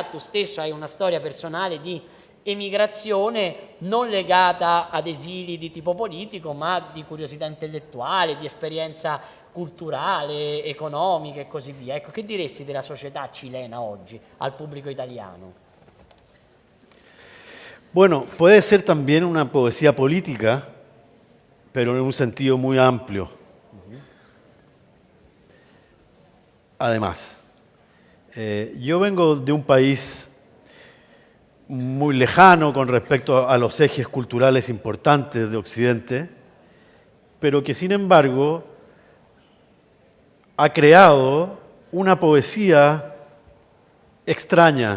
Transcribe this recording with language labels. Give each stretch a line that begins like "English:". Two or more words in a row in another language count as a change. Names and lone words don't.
Italian: Tu stesso hai una storia personale di emigrazione non legata ad esili di tipo politico, ma di curiosità intellettuale, di esperienza culturale, economica e così via. Ecco, che diresti della società cilena oggi al pubblico italiano?
Spanish: Bueno, puede ser también una poesía política, pero en un sentido muy amplio. Además, yo vengo de un país muy lejano con respecto a los ejes culturales importantes de Occidente, pero que sin embargo ha creado una poesía extraña.